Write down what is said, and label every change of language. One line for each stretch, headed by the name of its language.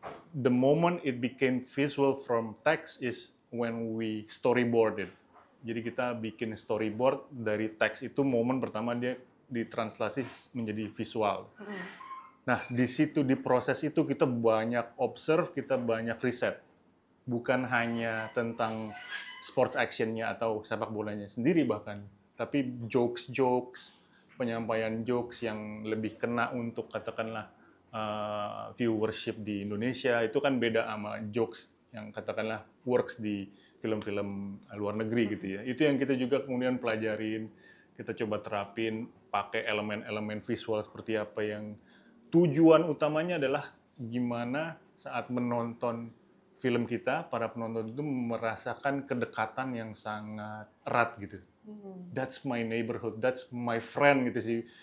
English: The moment it became visual from text is when we storyboarded.
Indonesian: Jadi kita bikin storyboard dari teks itu, momen pertama dia ditranslasi menjadi visual. Nah, di situ, di proses itu kita banyak observe, kita banyak riset. Bukan hanya tentang sports action-nya atau sepak bolanya sendiri bahkan, tapi jokes-jokes, penyampaian jokes yang lebih kena untuk katakanlah viewership di Indonesia, itu kan beda sama jokes yang katakanlah works di film-film luar negeri gitu ya. Itu yang kita juga kemudian pelajarin, kita coba terapin, pakai elemen-elemen visual seperti apa yang tujuan utamanya adalah gimana saat menonton film kita, para penonton itu merasakan kedekatan yang sangat erat gitu.
English: That's my neighborhood, that's my friend
Indonesian: gitu sih.